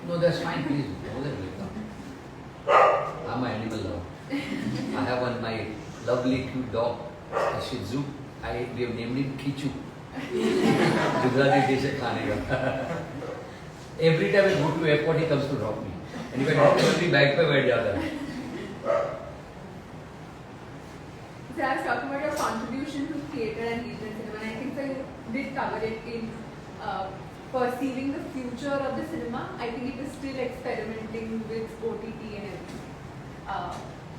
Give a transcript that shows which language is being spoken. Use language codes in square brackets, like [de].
[en] No, that's fine, please. I'm an animal lover. I have my lovely cute dog, a Shih Tzu. We have named him Kichu. [hi] Gujarati dish है खाने का. [en] Every time I go to airport, he comes to drop me. And if I drop him, [hi] अपनी bag पे बैठ जाता है. [en] So I was talking about your contribution to theatre and regional cinema, and I think so you did cover it in perceiving the future of the cinema. I think it is still experimenting with OTT and everything.